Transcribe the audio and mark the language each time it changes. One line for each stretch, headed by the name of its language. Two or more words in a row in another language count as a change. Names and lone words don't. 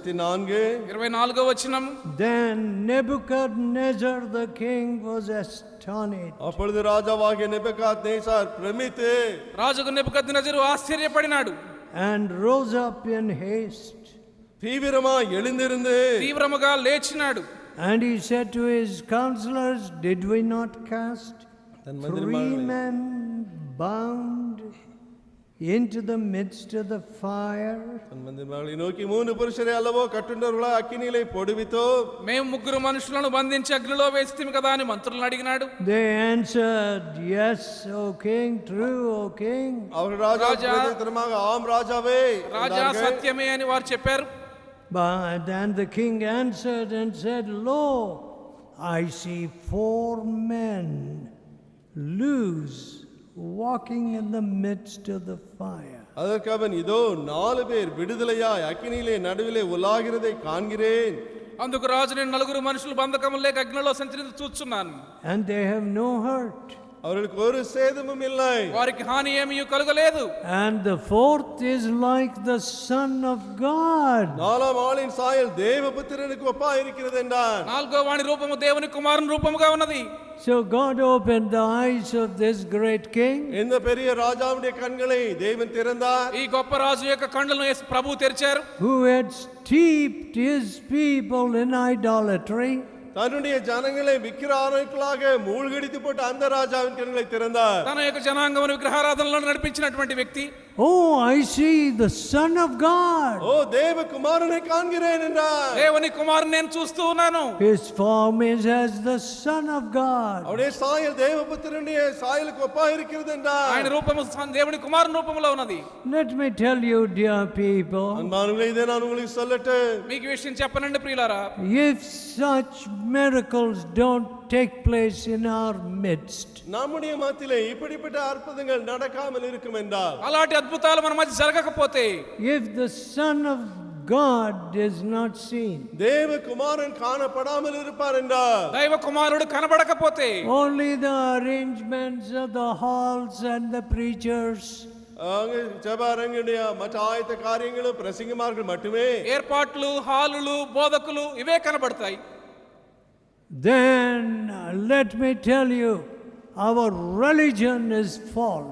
Telugu: 24వ వచనం.
English: then Nebuchadnezzar the king was astonished.
Tamil: அப்பொழுது ராஜாவாகிய நேபுகாத்நேசார் பிரமித்து
Telugu: రాజుకు నెబుకద్నెజరు ఆశ్చర్యపడినాడు.
English: And rose up in haste.
Tamil: தீவிரமாய் எழுந்திருந்து
Telugu: తీవ్రముగా లేచినాడు.
English: And he said to his counselors, did we not cast
Tamil: தன்
English: 3 men bound into the midst of the fire?
Tamil: மந்திரமாளை நோக்கி 3 புருஷரை அல்லவோ கட்டுண்டவர்களாய் அக்கினியிலே போடுவித்தோம்.
Telugu: మేము 3 మనుషులను బంధించి అగ్నిలో వేస్తిమి కదా అని మంత్రులను అడిగినాడు.
English: They answered, yes, O king, true, O king.
Tamil: அவர் ராஜா பிரதித்திரமாக ஆம் ராஜாவே
Telugu: రాజా సత్యమే అని వారు చెప్పారు.
English: But then the king answered and said, lo, I see 4 men loose walking in the midst of the fire.
Tamil: அதற்கு அவன் இதோ 4 பேர் விடுதலையாய் அக்கினியிலே நடுவிலே உலாகிறதை காண்கிறேன்.
Telugu: అందుకు రాజు నేను 4 మనుషులు బంధకములు లేక అగ్నిలో సంచరించి చూస్తున్నాను.
English: And they have no hurt.
Tamil: அவர்களுக்கு ஒரு சேதமும் இல்லை.
Telugu: వారికి హాని ఏమీ కలుగలేదు.
English: And the 4th is like the Son of God.
Tamil: 4ஆம் ஆளின் சாயல் தேவபுத்திரனுக்கு ஒப்பாய் இருக்கிறது என்றார்.
Telugu: 4వ వాని రూపము దేవుని కుమారుని రూపముగా ఉన్నది.
English: So God opened the eyes of this great king.
Tamil: இந்த பெரிய ராஜாவுடைய கண்களை தேவன் திறந்தார்.
Telugu: ఈ గొప్ప రాజు యొక్క కళ్ళను యేసు ప్రభువు తెరిచారు.
English: Who had steeped his people in idolatry.
Tamil: தன்னுடைய ஜனங்களை விக்கிரகாராதனைகளாக மூழ்கடித்து போட்ட அந்த ராஜாவின் கண்களை திறந்தார்.
Telugu: తన యొక్క జనాంగమును విగ్రహారాధనలో నడిపించినటువంటి వ్యక్తి.
English: Oh, I see the Son of God.
Tamil: ஓ தேவ குமாரனை காண்கிறேன் என்றார்.
Telugu: దేవుని కుమారుని నేను చూస్తూ ఉన్నాను.
English: His form is as the Son of God.
Tamil: அவருடைய சாயல் தேவபுத்திரனுடைய சாயலுக்கு ஒப்பாய் இருக்கிறது என்றார்.
Telugu: ఆయన రూపము దేవుని కుమారుని రూపంలో ఉన్నది.
English: Let me tell you, dear people,
Tamil: அன்பானவர்களே, இதை நான் உங்களுக்கு சொல்லட்டும்.
Telugu: మీకు ఈ విషయం చెప్పనండి ప్రియులారా.
English: if such miracles don't take place in our midst,
Tamil: நம்முடைய மத்தியிலே இப்படிப்பட்ட அற்புதங்கள் நடக்காமல் இருக்கும் என்றால்,
Telugu: అలాంటి అద్భుతాలు మన మధ్య జరగకపోతే,
English: if the Son of God is not seen,
Tamil: தேவ குமாரன் காணப்படாமல் இருப்பார் என்றால்,
Telugu: దైవ కుమారుడు కనబడకపోతే,
English: only the arrangements of the halls and the preachers,
Tamil: அங்கே ஜெபரங்களுடைய மற்ற ஆயத்த காரியங்களும் பிரசங்கமார்கள் மட்டுமே,
Telugu: ఏర్పాట్లు, హాలులు, బోధకులు ఇవే కనబడతాయి.
English: then let me tell you, our religion is false.